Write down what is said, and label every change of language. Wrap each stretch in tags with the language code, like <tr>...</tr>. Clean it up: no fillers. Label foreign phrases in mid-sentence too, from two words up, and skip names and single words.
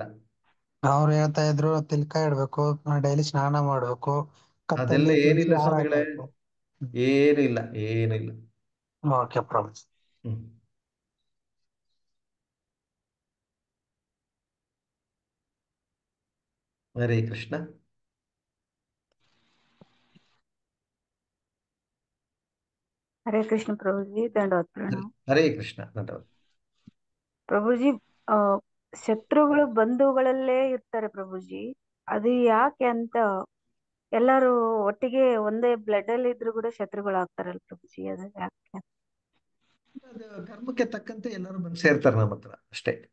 <kn>ಅವ್ರು ಹೇಳ್ತಾ ಇದ್ರು ತಿಲ್ಕ ಇಡ್ಬೇಕು, ಡೈಲಿ ಸ್ನಾನ ಮಾಡ್ಬೇಕು, ಅದೆಲ್ಲ ಕತ್ತಲ್ಲಿ ತುಳಸಿ ಏನಿಲ್ಲ ಹಾರ ಸ್ವಾಮಿಗಳೇ, ಹಾಕ್ಬೇಕು. ಏನು ಇಲ್ಲ, ಏನು ಇಲ್ಲ. ಓಕೆ ಪ್ರಭು. ಹ್ಮ್ ಹರೇ ಕೃಷ್ಣ.</kn> <hi>हरे कृष्ण प्रभु जी, दंडवत</hi> <kn>ಹರೇ</kn> <hi>प्रणाम।</hi> <kn>ಹರೇ ಕೃಷ್ಣ. ಧನ್ಯವಾದ. ಪ್ರಭುಜಿ, ಆ ಶತ್ರುಗಳು ಬಂಧುಗಳಲ್ಲೇ ಇರ್ತಾರೆ ಪ್ರಭುಜಿ. ಅದು ಯಾಕೆ ಅಂತ ಎಲ್ಲರೂ ಒಟ್ಟಿಗೆ ಒಂದೇ ಬ್ಲಡ್ ಅಲ್ಲಿ ಇದ್ರು ಕೂಡ ಶತ್ರುಗಳು ಆಗ್ತಾರಲ್ಲ ಪ್ರಭುಜಿ, ಅದು ಯಾಕೆ? ಅದು ಕರ್ಮಕ್ಕೆ ತಕ್ಕಂತೆ ಎಲ್ಲರೂ ಬಂದು ಸೇರ್ತಾರೆ ನಮ್ಮ ಹತ್ರ ಅಷ್ಟೇ.</kn>